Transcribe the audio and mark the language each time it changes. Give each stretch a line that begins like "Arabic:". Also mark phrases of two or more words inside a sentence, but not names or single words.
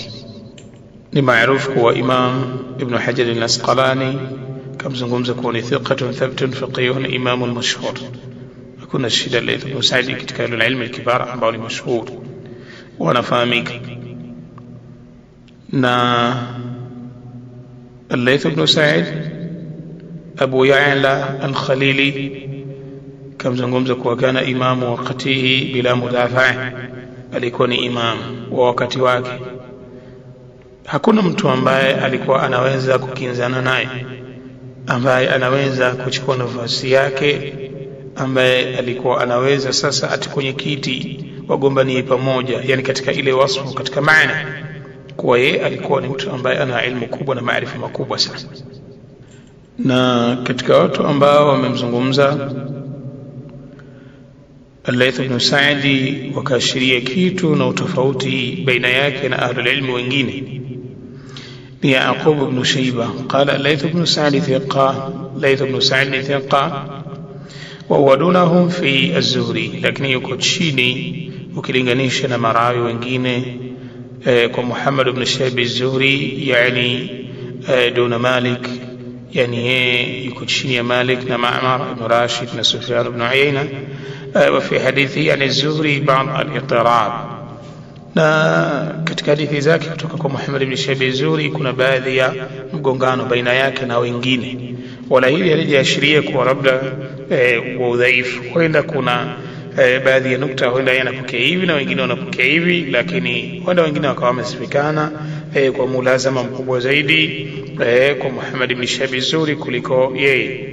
Swahili: Ni maarufu kuwa Imam Ibn Hajar al-Asqalani kamzungumza kuwa ni
Arabic: ثقة ثبت فقيه إمام مشهور.
Swahili: Hakuna shida Layth ibn Sa'd katika ilmu al-kibar ambao ni mashhur wanafahamika. Na al-Layth ibn Sa'd, Abu Ya'la al-Khalili kamzungumza kuwa
Arabic: كان إمام وقته بلا مدافع,
Swahili: alikuwa ni imam wa wakati wake, hakuna mtu ambaye alikuwa anaweza kukinzana naye, ambaye anaweza kuchukua nafasi yake, ambaye alikuwa anaweza sasa ati kwenye kiti wagombanie pamoja, yani katika ile wasfu, katika maana kuwa yeye alikuwa ni mtu ambaye ana ilmu kubwa na maarifa makubwa sana. Na katika watu ambao wamemzungumza al-Layth ibn Sa'd wakaashiria kitu na utofauti baina yake na
Arabic: أهل العلم
Swahili: wengine ni Yaqub ibn Shayba.
Arabic: قال الليث بن سعد ثقة ليث بن سعد ثقة وهو دونهم في الزهري,
Swahili: lakini yuko chini ukilinganisha na marawi wengine kwa Muhammad ibn Shayb az-Zuhri, yani duna Malik, yani yeye yuko chini ya Malik na Ma'mar ibn Rashid na Sufyan ibn Uyayna.
Arabic: وفي حديثه عن الزهري بعض الاضطراب,
Swahili: na katika hadithi zake kutoka kwa Muhammad ibn Shayb az-Zuhri kuna baadhi ya mgongano baina yake na wengine, wala hili halijaashiria kwa labda wa udhaifu. Huenda kuna baadhi ya nukta huenda yanapokea hivi na wengine wanapokea hivi, lakini huenda wengine wakawa wamesifikana kwa mulazama mkubwa zaidi kwa Muhammad ibn Shihab az-Zuhri kuliko yeye.